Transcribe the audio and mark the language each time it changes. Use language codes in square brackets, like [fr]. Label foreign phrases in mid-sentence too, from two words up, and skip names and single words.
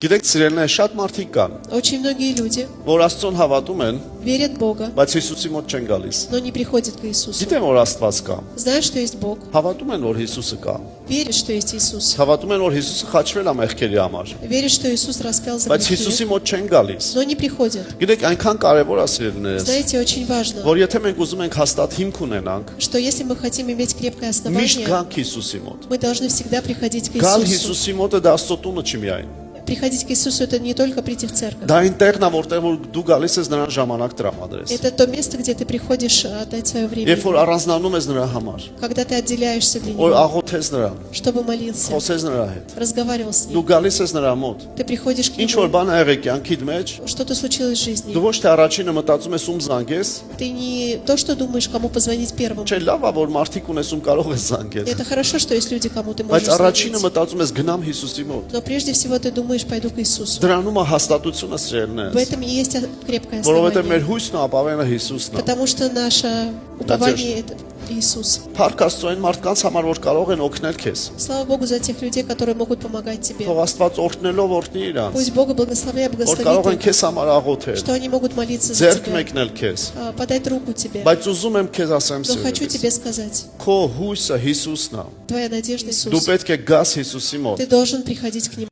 [hy] Գիտեք, սիրելիներ, շատ մարդիկ կան, [ru] Очень многие люди [hy] որ Աստծուն հավատում են, [ru] верят в Бога, [hy] բայց Հիսուսի մոտ չեն գալիս։ [ru] но не приходят к Иисусу. [hy] Գիտեն, որ Աստված կա, [ru] Знают, что есть Бог, [hy] հավատում են, որ Հիսուսը կա, [ru] верят, что есть Иисус, [hy] հավատում են, որ Հիսուսը խաչվել է մեղքերի համար, [ru] верят, что Иисус распял за [hy] բայց Հիսուսի [ru] грехи, [hy] մոտ չեն գալիս։ [ru] но не приходят. [hy] Գիտեք, այնքան կարևոր է սիրելիներս, [ru] Знаете, очень важно, [hy] որ եթե մենք ուզում ենք հաստատ հիմք ունենանք, [ru] что если мы хотим иметь крепкое [hy] միշտ [ru] основание, [hy] գանք Հիսուսի մոտ։ [ru] мы должны всегда приходить к [hy] Գալ [ru] Иисусу. [hy] Հիսուսի մոտը դա Աստծո տունը չի միայն։ [ru] Приходить к Иисусу – это не только прийти в церковь. [hy] Դա այնտեղն է, որտեղ որ դու գալիս ես նրան ժամանակ տրամադրես։ [ru] Это то место, где ты приходишь отдать свое время, [hy] Երբ որ առանձնանում ես նրա համար, [ru] когда ты отделяешься для [hy] որ [ru] Него, [hy] աղոթես նրան, [ru] чтобы молился, [hy] խոսես նրա հետ, [ru] разговаривал с [hy] դու [ru] Ним. [hy] գալիս ես նրա մոտ։ [ru] Ты приходишь к [hy] Ինչ որ [ru] Нему, [hy] բան ա եղել կյանքիդ մեջ, [ru] что-то случилось в жизни. [hy] դու ոչ թե առաջինը մտածում ես ում զանգես, [ru] Ты не то, что думаешь, кому позвонить первым. [hy] չէ, լավ է, որ մարդիկ ունես ում կարող ես զանգել, [ru] Это хорошо, что есть люди, кому ты [hy] բայց [ru] можешь [hy] առաջինը [ru] звонить. [hy] մտածում ես գնամ Հիսուսի մոտ։ [ru] Но прежде всего ты думаешь, пойду к Иисусу. [hy] Դրանում է հաստատությունը [ru] В [hy] սիրելիներս, [ru] этом и есть крепкое [hy] որովհետև մեր [ru] основание. [hy] հույսն ու ապավենը Հիսուսն է։ [ru] Потому что наше упование – это Иисус. [hy] Փառք Աստծո այն մարդկանց համար, որ կարող են օգնել քեզ։ [ru] Слава Богу за тех людей, которые могут помогать тебе. [hy] Թող Աստված օրհնելով օրհնի իրանց, [ru] Пусть Бог благословляет, [hy] որ կարող են [ru] благословит их, [hy] քեզ համար աղոթել, [ru] что они могут молиться за [hy] ձեռք [ru] тебя, [hy] մեկնել քեզ։ [ru] подать руку тебе. [hy] Բայց ուզում եմ քեզ ասեմ [ru] Но хочу [hy] սիրելիս, [ru] тебе сказать, [hy] քո հույսը Հիսուսն է։ [ru] твоя надежда [hy] Դու [ru] Иисус. [hy] պետք է գաս Հիսուսի մոտ։ [ru] Ты должен приходить к Нему.